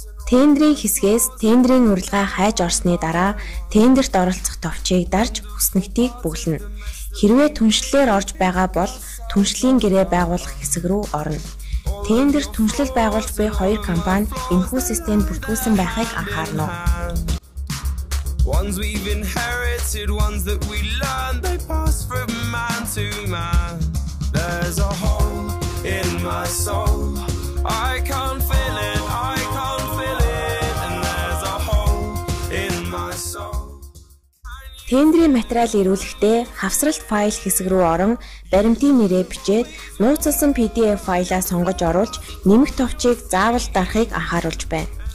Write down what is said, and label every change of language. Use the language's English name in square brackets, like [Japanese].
[Mongolian] Тендерийн хэсгээс тендерийн урилга хайж орсны дараа тендерт оролцох товчийг дарж хүснэгтийг бүглэнэ. Хэрвээ түншлэлээр орж байгаа бол түншлийн гэрээ байгуулах хэсэг рүү орно. Тендерт түншлэл байгуулж буй хоёр компани энэхүү системд бүртгүүлсэн байхыг анхаарна. [English] Ones we've inherited, ones that we learned, they pass from man to man. There's a hole in my soul, I can't feel it, I can't feel it, and there's a hole in my soul. [Mongolian] Тендерийн материал ирүүлэхдээ хавсралт файл хэсэг рүү орон баримтын нэрээ бичээд нууцлсан PDF файлаа сонгож оруулж нэмэх товчийг заавал дарахыг анхааруулж байна.